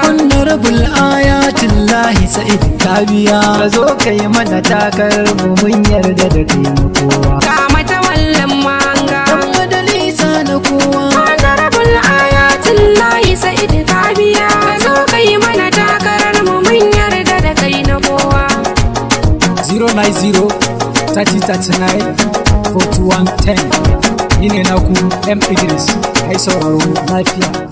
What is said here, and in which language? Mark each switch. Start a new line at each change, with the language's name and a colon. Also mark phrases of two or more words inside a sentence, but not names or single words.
Hausa: Honorable Ayatullahi Sa'id Kabiya, ka zo ka yi mana takarar mu, mun yarda da kai na kowa. Ga matawallan mahanga. Ɗan Nisa na kowa. Honorable Ayatullahi Sa'id Kabiya, ka zo ka yi mana takarar mu, mun yarda da kai na kowa.
English: Zero nine zero, thirty thirty-nine, forty-one ten.
Hausa: Ni ne naku, M Idris. Ai sauraro lafiya.